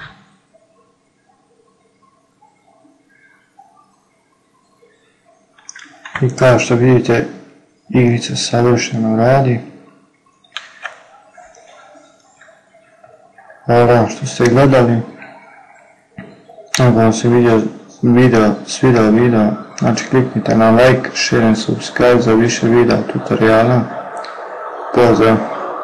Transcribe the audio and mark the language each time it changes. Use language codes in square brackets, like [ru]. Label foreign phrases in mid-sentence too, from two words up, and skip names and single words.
[hr] I kao što vidite, igrica savršeno radi. Hvala što ste gledali. Ako vam se svidjelo video, znači kliknite na like, [en] share and subscribe [hr] za više videa tutoriala. Pozdrav!